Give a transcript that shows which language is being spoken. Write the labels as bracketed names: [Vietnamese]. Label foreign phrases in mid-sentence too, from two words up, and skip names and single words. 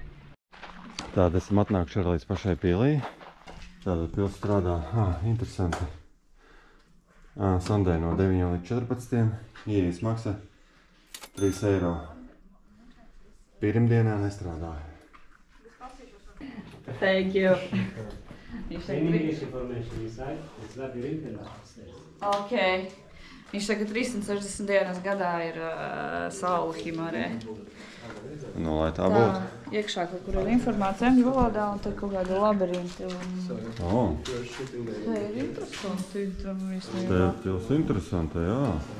[Latvian] Tātad esam atnākuši arī līdz pašai pilī. Tātad pils strādā, interesanti. Sandē no 9 līdz 14. Ieejas maksa 3 eiro. Pirmdienā nestrādāja. [English] Thank you. English information inside. It's labyrinth and upstairs. Ok. [Latvian] Viņš saka, ka 360 dienas gadā ir saule Himarē. Lai tā būtu. Iekšā kaut kur ir informācija angļu valodā un tad kaut kāda labirinti. Tā ir interesanti. Tā ir pils interesanta, jā.